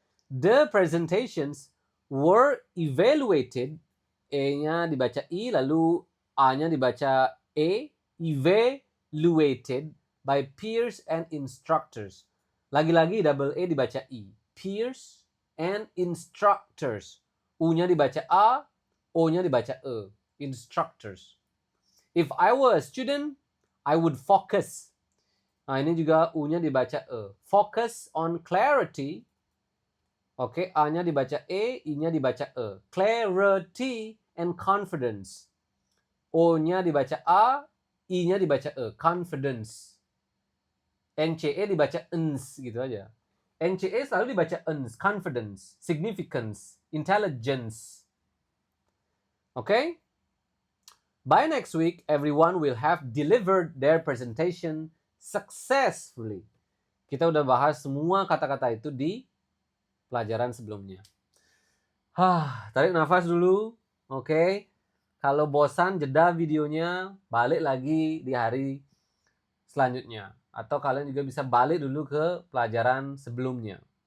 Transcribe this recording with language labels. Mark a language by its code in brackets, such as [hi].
[en] The presentations were evaluated, [id] E-nya dibaca I, lalu A-nya dibaca E, [en] evaluated by peers and instructors. [id] Lagi-lagi double E dibaca I, [en] peers and instructors. [id] U-nya dibaca A, O-nya dibaca E. Instructors. [en] If I were a student, I would focus. [id] Nah, ini juga U-nya dibaca E. [en] Focus on clarity. [id] Oke, A-nya dibaca E, I-nya dibaca E. [en] Clarity and confidence. [id] O-nya dibaca A, I-nya dibaca E. Confidence. NCE dibaca ENS gitu aja. NCE selalu dibaca ENS. [en] Confidence, significance, intelligence. Okay? By next week, everyone will have delivered their presentation successfully. [id] Kita udah bahas semua kata-kata itu di pelajaran sebelumnya. Tarik nafas dulu. Okay? Kalau bosan, jeda videonya, balik lagi di hari selanjutnya. Atau kalian juga bisa balik dulu ke pelajaran sebelumnya.